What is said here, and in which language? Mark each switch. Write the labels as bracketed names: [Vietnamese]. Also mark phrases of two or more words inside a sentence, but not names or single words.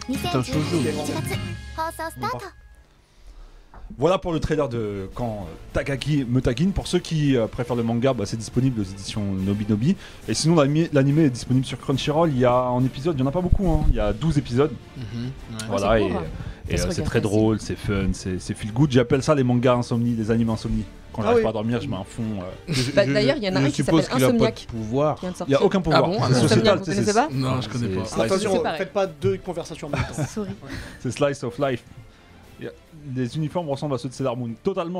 [French] C'est un shoujo. [Japanese] 1月放送スタート [French] Voilà pour le trailer de quand Takagi me taquine. Pour ceux qui préfèrent le manga, c'est disponible aux éditions Nobinobi. Et sinon, l'anime est disponible sur Crunchyroll. Il y a en épisode, il n'y en a pas beaucoup. Il y a 12 épisodes. Voilà, et c'est très drôle, c'est fun, c'est [English] feel good. [French] J'appelle ça les mangas insomnie, les animes insomnie. Quand j'arrive pas à dormir, je mets un fond. D'ailleurs, il y en a un qui s'appelle Insomniac. Il n'y a aucun pouvoir. Ah bon, c'est sociétal, vous connaissez pas? Non, je connais pas. Attention, faites pas deux conversations en même temps. Sorry. C'est [English] Slice of Life. [French] Les uniformes ressemblent à ceux de Sailor Moon, totalement.